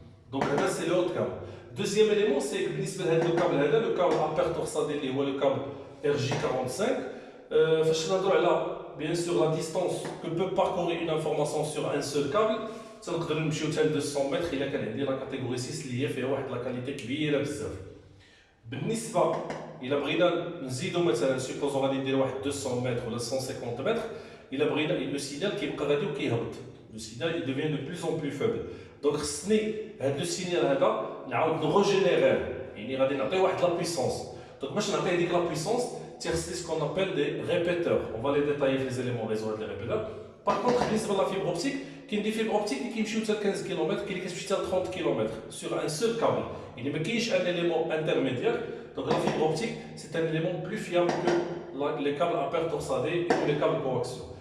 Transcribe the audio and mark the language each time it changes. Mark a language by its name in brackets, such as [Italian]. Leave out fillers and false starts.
[French] Donc, c'est le haut câble. Deuxième élément, c'est que le câble à paire torsadée, le câble RJ45, bien sûr la distance que peut parcourir une information sur un seul câble, ça [Arabic] نقدر نمشيو حتى 200 متر الا كان عندي لا كاتيجوري 6 اللي هي فيها واحد لا كاليتي كبيره بزاف. بالنسبه الا بغينا نزيدو مثلا سيبوزو غادي ندير واحد 200 متر ولا 150 متر الا بغينا لو سينيال كيبقى غادي وكيهبط. [French] لو سينيال il devient de plus en plus faible. [Arabic] Donc خصني هذا لو سينيال هذا نعاود نغوجينيريه يعني غادي نعطيه واحد لا بويسونس. [French] Donc, moi, je n'appelle la puissance, c'est ce qu'on appelle des répéteurs. On va les détailler les éléments réseau des répéteurs. Par contre, la fibre optique, qui est une fibre optique qui est 15 km, qui est 30 km sur un seul câble. Il n'y a pas un élément intermédiaire. Donc, la fibre optique, c'est un élément plus fiable que les câbles à paire torsadée et que les câbles coaxiaux.